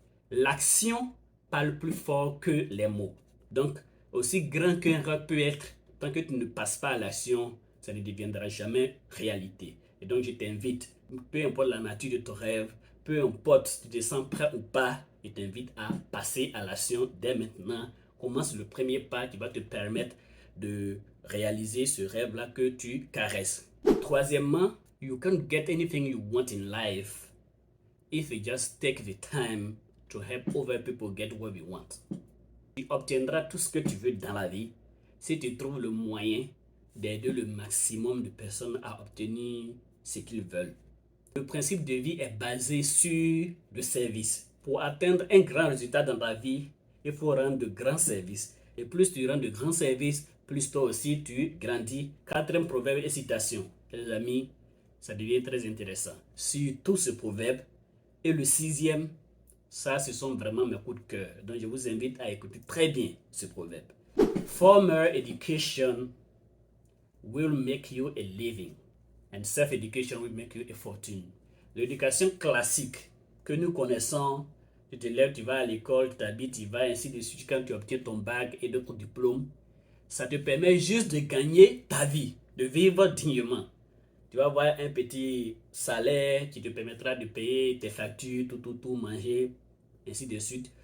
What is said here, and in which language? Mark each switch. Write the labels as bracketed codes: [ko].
[fr] L'action parle plus fort que les mots. Donc, aussi grand qu'un rêve peut être, tant que tu ne passes pas à l'action, ça ne deviendra jamais réalité. Et donc, je t'invite, peu importe la nature de ton rêve, peu importe si tu te sens prêt ou pas, je t'invite à passer à l'action dès maintenant. Commence le premier pas qui va te permettre de réaliser ce rêve-là que tu caresses. [en] Troisièmement, you can't get anything you want in life if you just take the time to help other people get what we want. [fr] Tu obtiendras tout ce que tu veux dans la vie si tu trouves le moyen d'aider le maximum de personnes à obtenir ce qu'ils veulent. Le principe de vie est basé sur le service. Pour atteindre un grand résultat dans ta vie, il faut rendre de grands services. Et plus tu rends de grands services, plus toi aussi tu grandis. Quatrième proverbe et citation. Les amis, ça devient très intéressant. Sur tout ce proverbe. Et le sixième, ça, ce sont vraiment mes coups de cœur. Donc, je vous invite à écouter très bien ce proverbe. [en] Formal education will make you a living, and self-education will make you a fortune. [fr] L'éducation classique que nous connaissons, tu te lèves, tu vas à l'école, tu t'habilles, tu vas, ainsi de suite, quand tu obtiens ton bac et d'autres diplômes, ça te permet juste de gagner ta vie, de vivre dignement. Tu vas avoir un petit salaire qui te permettra de payer tes factures, tout, manger, ainsi de suite.